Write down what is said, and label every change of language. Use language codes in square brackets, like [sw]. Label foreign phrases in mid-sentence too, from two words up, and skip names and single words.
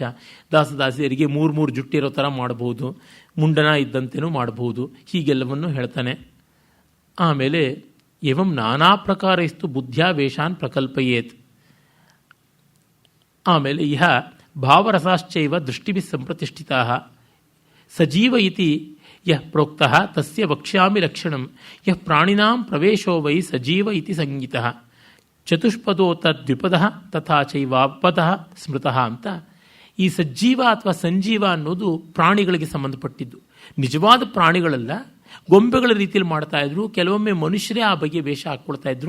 [kn] ದಾಸದಾಸಿಯರಿಗೆ 3 ಜುಟ್ಟಿರೋ ಥರ ಮಾಡಬಹುದು, ಮುಂಡನ ಇದ್ದಂತೆಯೂ ಮಾಡಬಹುದು, ಹೀಗೆಲ್ಲವನ್ನು ಹೇಳ್ತಾನೆ. [sa] ಆಮೇಲೆ ಏವಂ ನಾನಾ ಪ್ರಕಾರಸ್ತು ಬುದ್ಧ್ಯಾವೇಶಾನ್ ಪ್ರಕಲ್ಪಯೇತ್. ಆಮೇಲೆ ಇಹ ಭಾವರಸಾಶ್ಚೈವ ದೃಷ್ಟಿಭಿ ಸಂಪ್ರತಿಷ್ಠಿತಾ ಸಜೀವ ಇತಿ ಯಃ ಪ್ರೋಕ್ತಃ ತಸ್ಯ ವಕ್ಷ್ಯಾಮಿ ಲಕ್ಷಣಂ ಯಃ ಪ್ರಾಣಿನಾಂ ಪ್ರವೇಶೋ ವೈ ಸಜೀವ ಇತಿ ಸಂಗೀತಃ ಚತುಷ್ಪದೋ ತದ್ವಿಪದಃ ತಥಾ ಚೈವಾಪದಃ ಸ್ಮೃತಃ ಅಂತ. [kn] ಈ ಸಜ್ಜೀವ ಅಥವಾ ಸಂಜೀವ ಅನ್ನೋದು ಪ್ರಾಣಿಗಳಿಗೆ ಸಂಬಂಧಪಟ್ಟಿದ್ದು. ನಿಜವಾದ ಪ್ರಾಣಿಗಳಲ್ಲ, ಗೊಂಬೆಗಳ ರೀತಿಯಲ್ಲಿ ಮಾಡ್ತಾ ಇದ್ರು. ಕೆಲವೊಮ್ಮೆ ಮನುಷ್ಯರೇ ಆ ಬಗ್ಗೆ ವೇಷ ಹಾಕ್ಕೊಳ್ತಾ ಇದ್ರು.